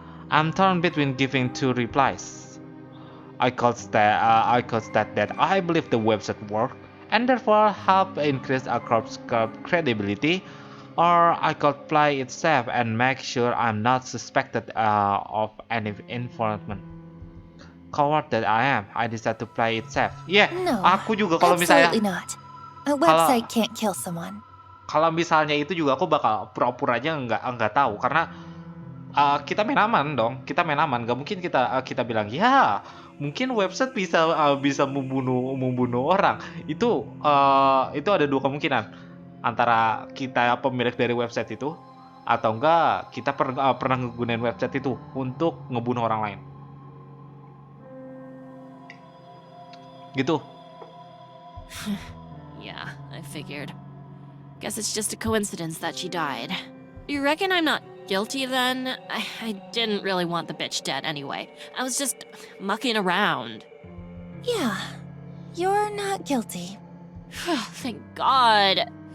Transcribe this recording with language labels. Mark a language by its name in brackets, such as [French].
[English] I'm torn between giving two replies. I could state that I believe the website worked and therefore help increase our corp's credibility, or I could play it safe and make sure I'm not suspected of any involvement. Coward that I am, I decided to play it safe. No, [Indonesian] aku juga kalau [English] absolutely [Indonesian] misalnya [English] not. A website can't kill someone. [Indonesian] kalau misalnya itu juga aku bakal pura-pura aja nggak tahu karena kita main aman dong, kita main aman, gak mungkin kita bilang ya mungkin website bisa membunuh orang. Itu ada dua kemungkinan, antara kita pemilik dari website itu atau enggak kita pernah ngegunain website itu untuk ngebunuh orang lain gitu. [English] Yeah, I figured. Guess it's just a coincidence that she died. You reckon I'm not guilty then? I didn't really want the bitch dead anyway. I was just mucking around. Yeah, you're not guilty. Thank God.